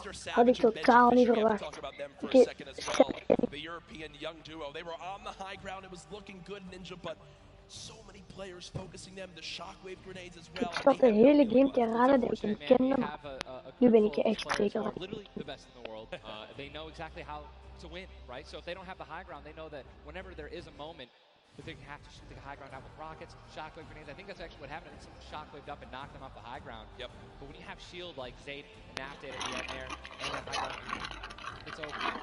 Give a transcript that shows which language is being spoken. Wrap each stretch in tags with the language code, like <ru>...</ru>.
<nl>Had ik totaal niet verwacht. Oké,</nl> <en>the European young duo. They were on the high ground. It was looking good, Ninja, but so many players focusing them. The shockwave grenades as well.</en> <nl>Ik zat de hele game te raden dat ik hem kende. Nu ben ik er echt zeker van.</nl> <en>Literally the best in the world. They know exactly how to win, right? So if they don't have the high ground, they know that whenever there is a moment that they have to shoot the high ground out with rockets, shockwave grenades. I think that's actually what happened. I think someone shockwaved up and knocked them off the high ground. Yep. But when you have shield like Zayt and Naft at the end there, and then high ground, it's over.</en>